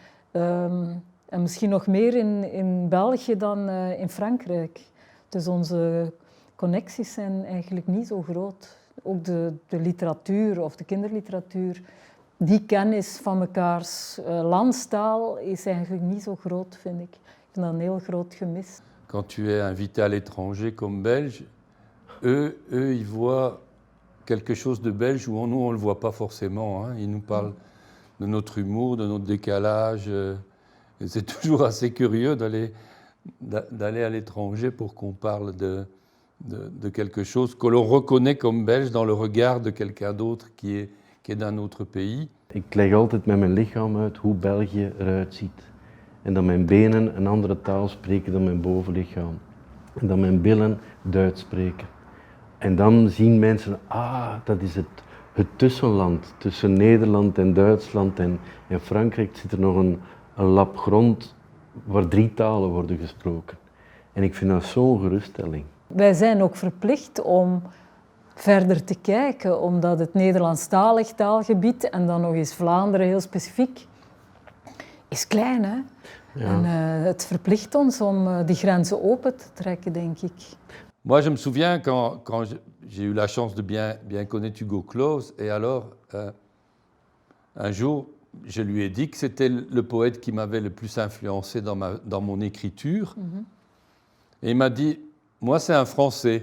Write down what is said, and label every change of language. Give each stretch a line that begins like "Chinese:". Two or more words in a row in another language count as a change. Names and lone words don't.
Dutch: En misschien nog meer in België dan in Frankrijk. Dus onze connecties zijn eigenlijk niet zo groot. Ook de literatuur of de kinderliteratuur, die kennis van mekaars landstaal is eigenlijk niet zo groot, vind ik. Ik vind dat een heel groot gemis.
French: Quand tu es invité à l'étranger comme Belge, eux ils voient quelque chose de belge où nous, on ne le voit pas forcément. Hein. Ils nous parlent de notre humour, de notre décalage. Et c'est toujours assez curieux d'aller à l'étranger pour qu'on parle de quelque chose que l'on reconnaît comme belge dans le regard de quelqu'un d'autre qui est d'un autre pays.
Dutch: Ik leg altijd met mijn lichaam uit hoe België eruit ziet. En dat mijn benen een andere taal spreken dan mijn bovenlichaam. En dat mijn billen Duits spreken. En dan zien mensen, dat is het tussenland tussen Nederland en Duitsland en Frankrijk zit er nog een lap grond waar 3 talen worden gesproken. En ik vind dat zo'n geruststelling. Wij zijn ook verplicht om verder te kijken, omdat het Nederlandstalig taalgebied en dan nog eens Vlaanderen heel specifiek is klein, hè? Ja. En het verplicht ons om die grenzen open te trekken, denk ik.
French: Moi, je me souviens quand j'ai eu la chance de bien connaître Hugo Claus, et alors, un jour, je lui ai dit que c'était le poète qui m'avait le plus influencé dans mon écriture. Et il m'a dit, moi, c'est un Français.